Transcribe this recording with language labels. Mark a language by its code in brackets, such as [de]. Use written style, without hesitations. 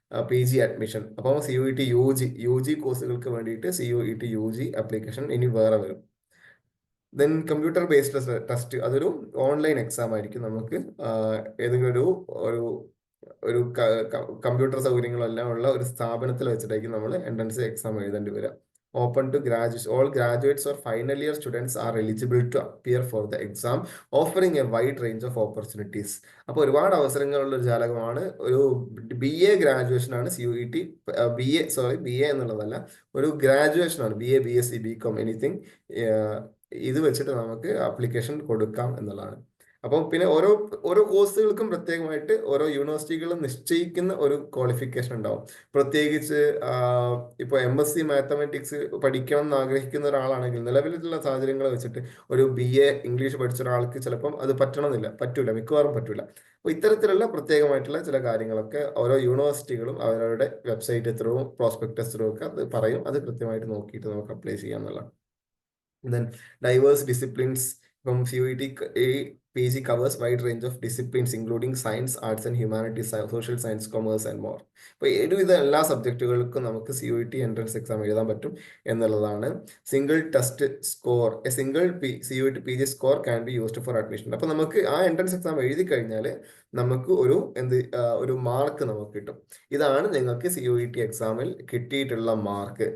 [ml] PG admission, അപ്പോൾ CUET UG കോഴ്സുകൾക്ക് വേണ്ടിയിട്ട് CUET UG ആപ്ലിക്കേഷൻ ഇനി വേറെ വരും. ദെൻ കമ്പ്യൂട്ടർ ബേസ്ഡ് ടെസ്റ്റ്, അതൊരു ഓൺലൈൻ എക്സാം ആയിരിക്കും. നമുക്ക് ഏതെങ്കിലും ഒരു ഒരു കമ്പ്യൂട്ടർ സൗകര്യങ്ങളെല്ലാം ഉള്ള ഒരു സ്ഥാപനത്തിൽ വെച്ചിട്ടായിരിക്കും നമ്മൾ എൻട്രൻസ് എക്സാം എഴുതേണ്ടി വരിക. [en] open to graduates. All graduates or final year students are eligible to appear for the exam, offering a wide range of opportunities. [ml] അപ്പോൾ ഒരുപാട് അവസരങ്ങളുള്ള ഒരു ജാലകമാണ്. ഒരു BA ഗ്രാജുവേഷൻ ആണ് CUET. BA എന്നുള്ളതല്ല, ഒരു ഗ്രാജുവേഷൻ ആണ്. [en] BA, BSc, BCom, anything. [ml] ഇത് വെച്ചിട്ട് നമുക്ക് ആപ്ലിക്കേഷൻ കൊടുക്കാം എന്നുള്ളതാണ്. അപ്പം പിന്നെ ഓരോ ഓരോ കോഴ്സുകൾക്കും പ്രത്യേകമായിട്ട് ഓരോ യൂണിവേഴ്സിറ്റികളും നിശ്ചയിക്കുന്ന ഒരു ക്വാളിഫിക്കേഷൻ ഉണ്ടാവും. പ്രത്യേകിച്ച് ഇപ്പോൾ MSc മാത്തമാറ്റിക്സ് പഠിക്കണം എന്ന് ആഗ്രഹിക്കുന്ന ഒരാളാണെങ്കിൽ നിലവിലുള്ള സാഹചര്യങ്ങൾ വെച്ചിട്ട് ഒരു BA ഇംഗ്ലീഷ് പഠിച്ച ഒരാൾക്ക് ചിലപ്പം അത് പറ്റൂല, മിക്കവാറും പറ്റൂല. അപ്പോൾ ഇത്തരത്തിലുള്ള പ്രത്യേകമായിട്ടുള്ള ചില കാര്യങ്ങളൊക്കെ ഓരോ യൂണിവേഴ്സിറ്റികളും അവരുടെ വെബ്സൈറ്റ് ത്രൂ, പ്രോസ്പെക്ടസ് ത്രൂ ഒക്കെ അത് പറയും. അത് കൃത്യമായിട്ട് നോക്കിയിട്ട് നമുക്ക് അപ്ലൈ ചെയ്യാം എന്നുള്ളതാണ്. [en] Then diverse disciplines from CUET PG covers wide range of disciplines including science, arts and humanities, social science, commerce and more. [ml] അപ്പോൾ ഒരുവിധ എല്ലാ സബ്ജക്റ്റുകൾക്കും നമുക്ക് CUET എൻട്രൻസ് എക്സാം എഴുതാൻ പറ്റും എന്നുള്ളതാണ്. [en] Single test score, a single CUET PG score can be used for admission. [ml] അപ്പോൾ നമുക്ക് ആ എൻട്രൻസ് എക്സാം എഴുതി കഴിഞ്ഞാൽ നമുക്ക് ഒരു മാർക്ക് നമുക്ക് കിട്ടും. ഇതാണ് നിങ്ങൾക്ക് CUET എക്സാമിൽ കിട്ടിയിട്ടുള്ള മാർക്ക്.